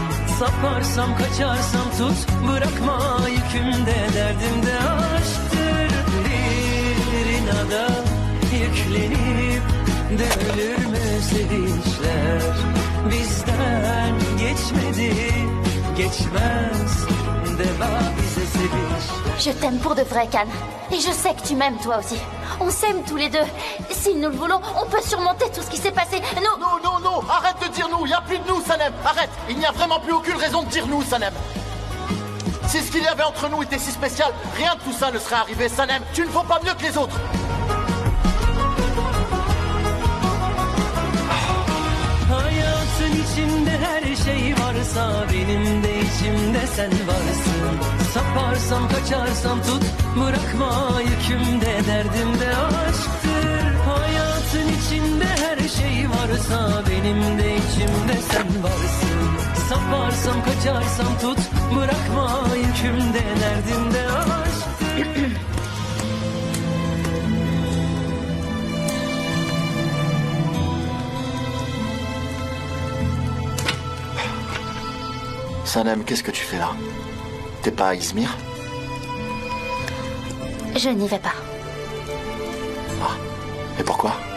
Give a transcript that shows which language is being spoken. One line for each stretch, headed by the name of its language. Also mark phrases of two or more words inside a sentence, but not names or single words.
Turkish: Saparsam kaçarsam tut, bırakma yükümde, derdim de aşktır. Bir inada yüklenip dövülür mü sevinçler? Bizden geçmedi, geçmez deva bize seviş.
French: Je t'aime pour de vrai, Can. Et je sais que tu m'aimes toi aussi. On s'aime tous les deux. Si nous le voulons, on peut surmonter tout ce qui s'est passé. Nous... Non, non, non, arrête de dire nous, il n'y a plus de nous, Sanem. Arrête, il n'y a vraiment plus aucune raison de dire nous, Sanem. Si ce qu'il y avait entre nous était si spécial, rien de tout ça ne serait arrivé, Sanem. Tu ne vaux pas mieux que les autres.
Turkish: Hayatın içinde her şey varsa benim de içimde sen varsın. Saparsam kaçarsam tut bırakma yükümde derdim de aşktır. Hayatın içinde her şey varsa benim de içimde sen varsın. Saparsam kaçarsam tut bırakma yükümde derdim de aşktır.
French: Sanem, qu'est-ce que tu fais là? T'es pas à Izmir? Je n'y vais pas. Ah, et pourquoi?